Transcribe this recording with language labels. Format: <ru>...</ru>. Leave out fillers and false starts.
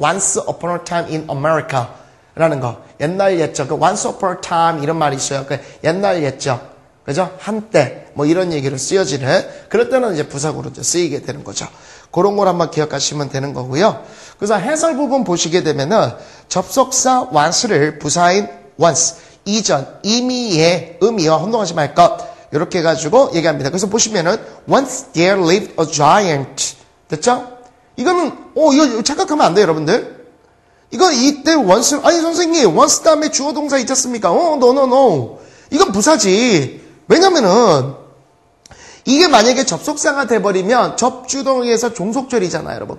<en>Once Upon a Time in America 라는 거.</en> <ko>옛날 옛적. Once Upon a Time 이런 말이 있어요. 옛날 옛적. 그죠? 한때. 뭐 이런 얘기로 쓰여지는. 그럴 때는 이제 부사구로 쓰이게 되는 거죠. 그런 걸 한번 기억하시면 되는 거고요. 그래서 해설 부분 보시게 되면은 접속사 once를 부사인 once. 이전. 이미의 의미와 혼동하지 말 것. 이렇게 해가지고 얘기합니다. 그래서 보시면은</ko> <en>once there lived a giant.</en> <ko>됐죠? 이거는 이거 착각하면 안 돼요, 여러분들. 이건 이때 once 아니 선생님 once 다음에 주어 동사 있지 않습니까? no. 이건 부사지. 왜냐면은 이게 만약에 접속사가 돼버리면 접주동에서 종속절이잖아요, 여러분.</ko>